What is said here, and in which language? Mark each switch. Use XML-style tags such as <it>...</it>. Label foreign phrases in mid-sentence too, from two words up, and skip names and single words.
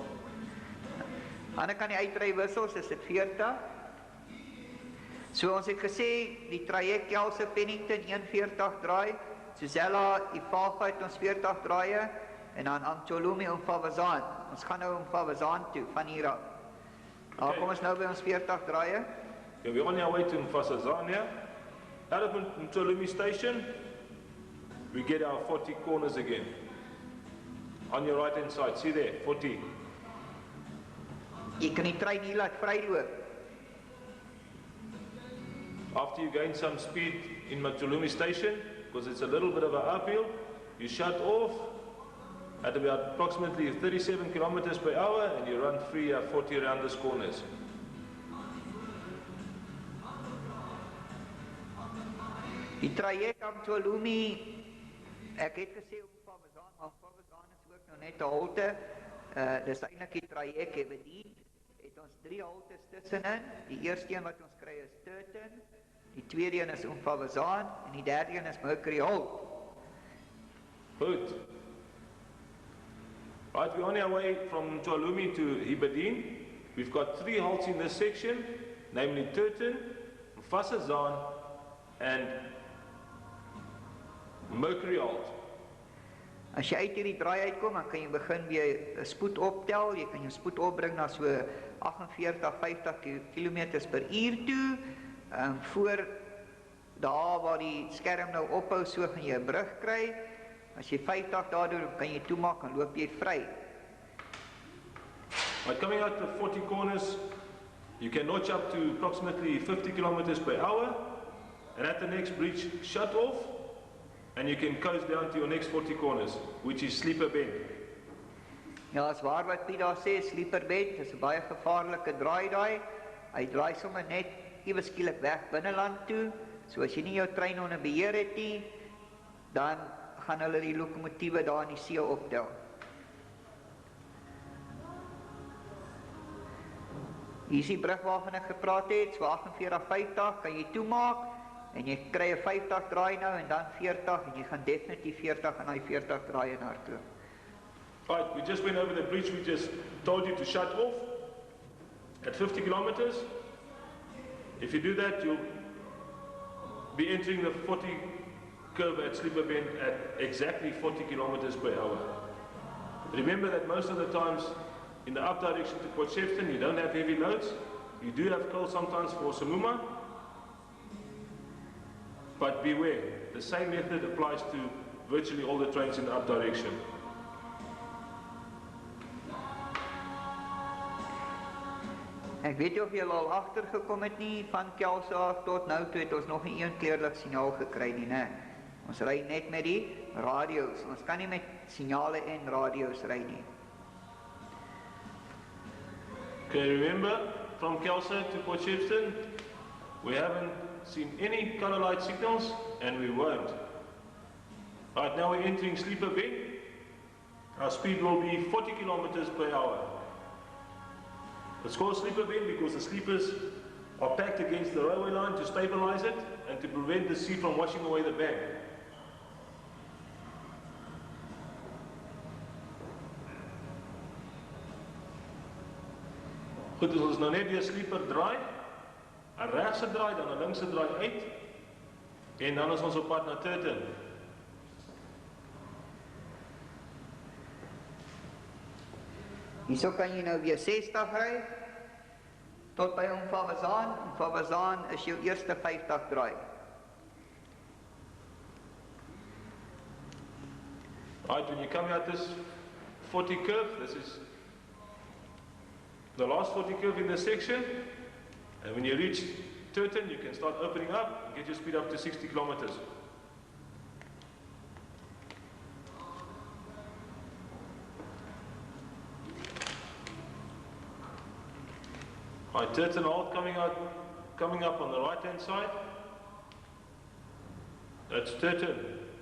<af>Aan die kant die uitrywissels is dit 40. So ons het gesê, die traject Kelso Pennington 41 draai, Sezela Ifafa het ons 40 draaie, en dan Mtwalume Mfazazana. Ons gaan nou Mfazazana toe, van hier af. Daar kom ons nou by ons 40 draaie.</af> <en>Okay, we're on our way to Mfazazana. Out of Mtwalume station, we get our 40 corners again. On your right hand side, see there, 40.</en> <af>Jy kan die trein hier laat vryloop.</af> <en>After you gain some speed in Mtwalume station, because it's a little bit of an uphill, you shut off at about approximately 37 kilometers per hour and you run free at 40 around these corners.</en> <af>Die traject Mtwalume, ek het gesê Mfazazana, maar Mfazazana is ook nou net 'n halte. Dis eintlik die traject Hibberdene. Het ons 3 haltes tussenin. Die eerste een wat ons kry is Turton, die tweede een is Mfazazana en die derde een is Mercery Halt. Goed.</af> <en>Right, we're on our way from Mtwalume to Hibberdene. We've got 3 halts in this section, namely Turton, Mfazazana and Mercery Halt.</en> <af>As jy uit hierdie draai uitkom, dan kan jy begin weer spoed optel. Jy kan jou spoed opbring na so 48-50 km/h toe. Voor daar waar die skerm nou ophou, so gaan jy 'n brug kry. As jy 50 daar doen, kan jy toemaak en loop jy vry.</af> <en>By coming out the 40 corners, you can notch up to approximately 50 km/h, and at the next bridge, shut off, and you can coast down to your next 40 corners, which is Sleeper Bend.</en> <af>Ja, as waar wat Piet daar sê, Sleeper Bend, is 'n baie gevaarlike draai daai. Hy draai sommer net ewe skielik weg binneland toe. So as jy nie jou trein onder beheer het nie, dan gaan hulle die lokomotiewe daar in die see optel. Hier is die brug waarvan ek gepraat het, so 48-50 kan jy toemaak, en jy kry 'n 50 draai nou, en dan 40, en jy gaan definitief 40 en hy 40 draai na toe.</af> <en>Right, we just went over the bridge, we just told you to shut off at 50 kilometers. If you do that, you'll be entering the 40 curve at Sleeper Bend at exactly 40 km/h. Remember that most of the times in the up direction to Port Shepstone, you don't have heavy loads. You do have coal sometimes for Samuma, but beware, the same method applies to virtually all the trains in the up direction.</en> <af>Ek weet nie of jy al agtergekom het nie, van Kelso af tot nou toe het ons nog nie een kleurlig signaal gekry nie, né? Ons ry net met die radio's, ons kan nie met signale en radio's ry nie.</af> <en>Okay, remember, from Kelso to Port Shepstone, we haven't seen any colour light signals, and we won't. Right, now we're entering Sleeper Bend. Our speed will be 40 km/h. It's called Sleeper Bend because the sleepers are packed against the railway line to stabilize it and to prevent the sea from washing away the bank.</en> <af>Goed, dus ons nou net weer sleeper draai, 'n regse draai, dan 'n linkse draai uit, en dan is ons op pad na Turton. Hierso kan jy nou weer 60 ry, tot by Mfazazana. Mfazazana is jou eerste 50 draai.</af> <en>Right, when you come out this 40 curve, this is the last 40 curve in this section, and when you reach Turton, you can start opening up and get your speed up to 60 kilometers. Right, Turton Halt coming up on the right hand side. That's Turton.</en>